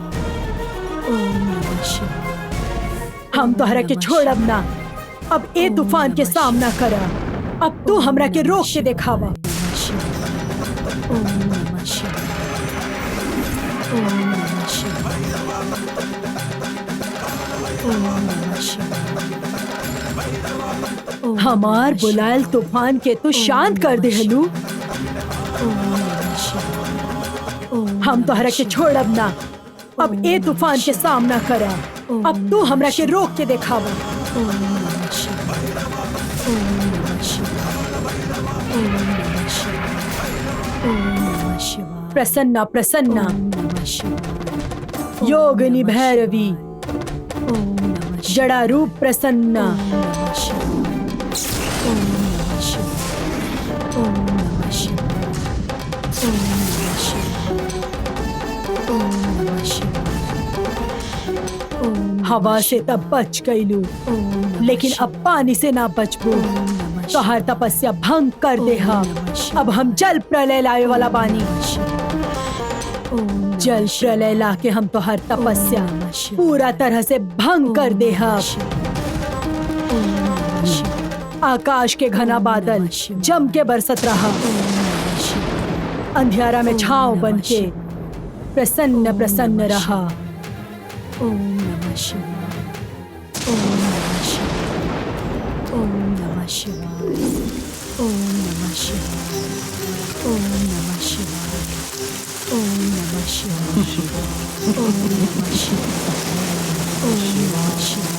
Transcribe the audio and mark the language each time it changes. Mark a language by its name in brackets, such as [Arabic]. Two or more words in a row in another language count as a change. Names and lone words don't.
[Bhojpuri] हम तोहरा के छोड़ब ना। अब ए तूफान के सामना करा। अब तू हमरा के रोक के दिखावा। [Sanskrit] ओम नमः शिवाय। ओम नमः शिवाय। ओम नमः शिवाय। [Bhojpuri] हमार बुलायल तूफान के तू शांत कर दे हलू। हम तोहरा के छोड़ब ना। अब ए तूफान के सामना करा। अब तू हमरा के रोक के दिखावा। [Sanskrit] ओम नमः शिवाय। ओम नमः शिवाय। ओम नमः शिवाय। ओम नमः शिवाय। प्रसन्ना प्रसन्ना। ओम नमः शिवाय। योगिनी भैरवी। ओम नमः शिवाय। जड़ा रूप प्रसन्ना। ओम नमः शिवाय। ओम नमः शिवाय। ओम नमः शिवाय। ओम नमः शिवाय। ओम नमः शिवाय। [Bhojpuri] हवा से तब बच गईलू, लेकिन अब पानी से ना बचबू। तोहर तपस्या भंग कर दे हम। अब हम जल प्रलय लाए वाला बानी। जल प्रलय ला के हम तोहर तपस्या पूरा तरह से भंग कर दे हम। आकाश के घना बादल जम के बरसत रहा। अंधियारा में छांव बन के प्रसन्न प्रसन्न रहा। [Sanskrit] ओम नमः शिवाय। ओम नमः शिवाय। ओम नमः शिवाय। ओम नमः शिवाय। ओम नमः शिवाय। ओम नमः शिवाय। ओम नमः शिवाय। ओम नमः शिवाय।